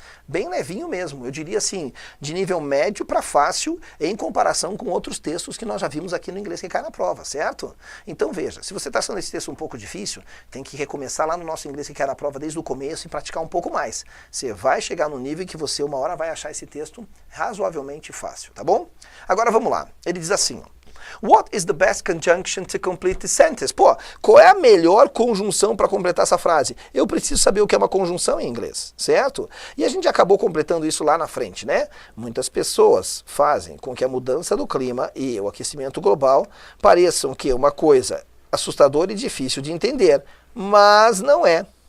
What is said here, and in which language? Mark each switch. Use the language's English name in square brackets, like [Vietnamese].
[Portuguese] Bem levinho mesmo, eu diria assim, de nível médio para fácil em comparação com outros textos que nós já vimos aqui no Inglês que cai na prova, certo? Então veja, se você está achando esse texto um pouco difícil, tem que recomeçar lá no nosso Inglês que cai na prova desde o começo e praticar um pouco mais. Você vai chegar no nível que você uma hora vai achar esse texto razoavelmente fácil, tá bom? Agora vamos lá, ele diz assim, ó, [English] What is the best conjunction to complete the sentence? [Portuguese] Pô, qual é a melhor conjunção para completar essa frase? Eu preciso saber o que é uma conjunção em inglês, certo? E a gente acabou completando isso lá na frente, né? Muitas pessoas fazem com que a mudança do clima e o aquecimento global pareçam que uma coisa assustadora e difícil de entender, mas não é.